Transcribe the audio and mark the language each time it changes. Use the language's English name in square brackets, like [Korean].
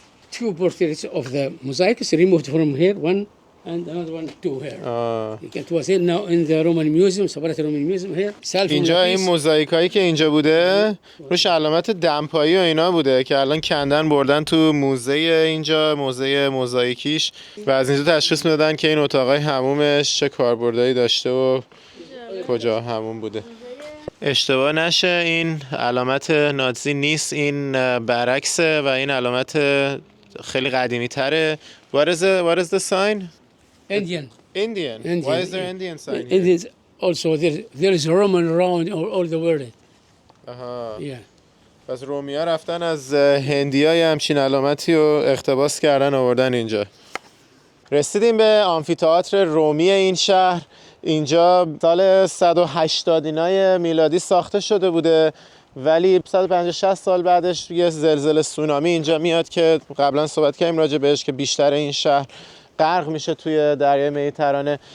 [English] Two portraits of the mosaic is removed from here, one and another one, two here. It was here now in the Roman Museum, separate Roman Museum here. [Persian] اینجا این موزاییکایی که اینجا بوده روش علامت دمپایی و اینا بوده که الان کندن بردن تو موزه اینجا، موزه موزاییکیش، و از اینجا تشخیص میدادن که این اتاقای حمومش چه کاربردایی داشته و کجا حموم بوده. اشتباه نشه این علامت نازی نیست، این برعکسه و این علامت خیلی قدیمی تره. [English] What is the sign? Indian. Indian. Why is there Indian sign here? Indians also there is Roman around all the world. Yeah. [Persian] پس رومیا رفتن از هندیای همچین علامتی رو اقتباس کردن آوردن اینجا. رسیدیم به آمفی‌تئاتر رومی این شهر. اینجا سال 180 میلادی ساخته شده بوده ولی 150-60 سال بعدش یه زلزله سونامی اینجا میاد که قبلا صحبت کردیم راجع بهش که بیشتر این شهر غرق میشه توی دریای مدیترانه.